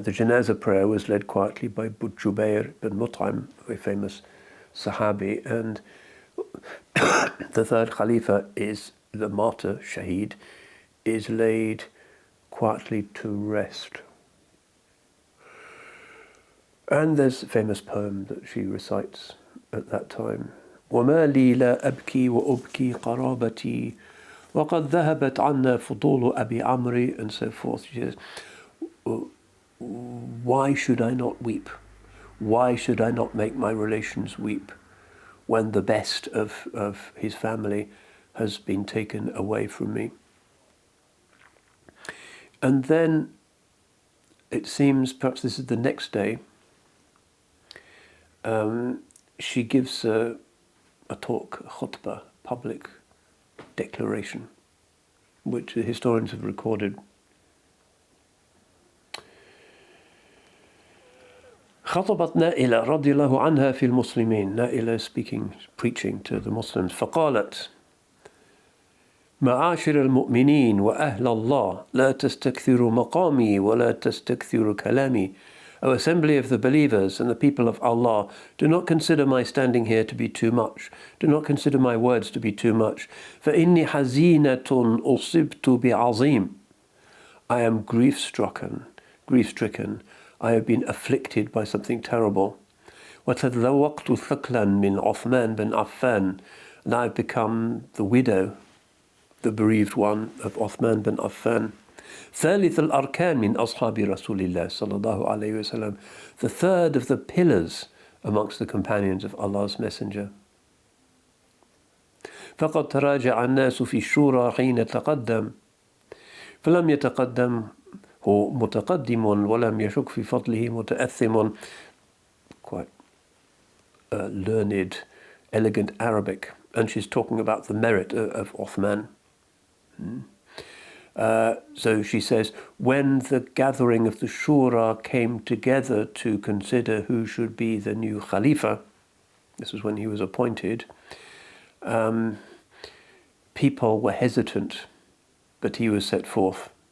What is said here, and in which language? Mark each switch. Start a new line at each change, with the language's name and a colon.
English: The janazah prayer was led quietly by Jubair bin Mut'im, a very famous Sahabi, and the third Khalifa is the martyr, Shaheed, is laid quietly to rest. And there's a famous poem that she recites at that time.
Arabic: وَمَا لِي لَا أَبْكِي وَأُبْكِي قَرَابَتِي وَقَدْ ذَهَبَتْ عَنَّا فُضُولُ أَبِي عَمْرِ,
English: and so forth. She says, why should I not weep? Why should I not make my relations weep when the best of his family has been taken away from me? And then it seems, perhaps this is the next day, she gives a talk, a khutbah, public declaration, which the historians have recorded.
Arabic: خطبت نائلة رضي الله عنها في المسلمين.
English: Naila is speaking, preaching to the Muslims.
Arabic: فقالت, معاشر المؤمنين وأهل الله لا تستكثروا مقامي ولا تستكثروا كلامي.
English: O assembly of the believers and the people of Allah, do not consider my standing here to be too much. Do not consider my words to be too much.
Arabic: فإني حزينة أصبت بعظيم.
English: I am grief-stricken. I have been afflicted by something terrible.
Arabic: وتذوقت ثقلا من عثمان بن عفان.
English: And I have become the widow, the bereaved one of Uthman bin Affan.
Arabic: ثالث الأركان من أصحاب رسول الله صلى الله عليه وسلم.
English: The third of the pillars amongst the companions of Allah's Messenger.
Arabic: فقد تراجع الناس في الشورى حين تقدم فلم يتقدم هو متقدم ولم يشك في فضله متأثم.
English: Quite learned, elegant Arabic. And she's talking about the merit of Uthman. So she says, when the gathering of the Shura came together to consider who should be the new Khalifa, this was when he was appointed, people were hesitant, but he was set forth.